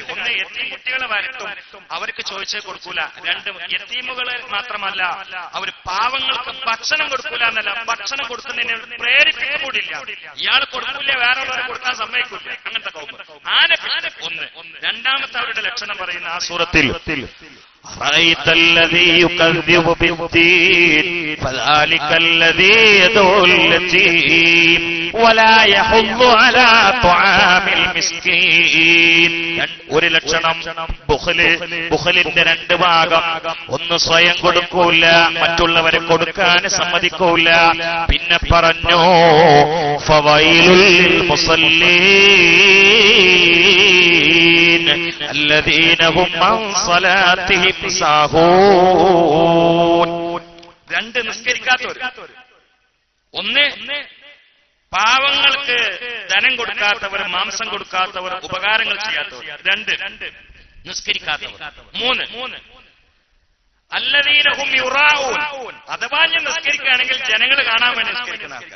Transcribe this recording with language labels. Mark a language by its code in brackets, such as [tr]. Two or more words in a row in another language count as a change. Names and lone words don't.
[ml] 1, യതീം കുട്ടികളെ വരട്ടും, അവർക്ക് ചോദിച്ചേ കൊടുക്കൂല. 2, യതീമുകളെ മാത്രമല്ല, അവർ പാവങ്ങൾക്ക് ഭക്ഷണം കൊടുക്കൂല എന്നല്ല, ഭക്ഷണം കൊടുക്കുന്നതിന് പ്രേരിപ്പിക്കാൻ കൂടിയില്ല. ഇയാൾ കൊടുക്കൂല, വേറെ ഉള്ളവരെ കൊടുക്കാൻ സമ്മതിക്കൂല. അങ്ങനത്തെ കൗമ ആന പിശുക്കൻ. 1. രണ്ടാമത്തെ അവരുടെ ലക്ഷണം പറയുന്ന ആ സൂറത്തിൽ [ar] أرأيت الذي يكذب بالدين فذلك الذي يدعو اليتيم ولا يحض على طعام المسكين. [ml] 1 ലക്ഷണം ബുഖലിന്റെ 2 ഭാഗം. 1 സ്വയം കൊടുക്കൂല, മറ്റുള്ളവരെ കൊടുക്കാൻ സമ്മതിക്കൂല. പിന്നെ പറഞ്ഞു [ar] فويل للمصلين الذين هم عن صلاتهم സാഹൂൻ. [ml] 2 നിസ്കരിക്കാത്തവർ. 1 പാവങ്ങൾക്ക് ധനം കൊടുക്കാത്തവർ, മാംസം കൊടുക്കാത്തവർ, ഉപകാരങ്ങൾ ചെയ്യാത്തവർ. 2 നിസ്കരിക്കാത്തവർ. 3 [ar] الذين هم يراءون, [ml] അഥവാ ഞാൻ നിസ്കരിക്കുകയാണെങ്കിൽ ജനങ്ങൾ കാണാൻ വേണ്ടി നിസ്കരിക്കുന്ന ആൾക്കാർ.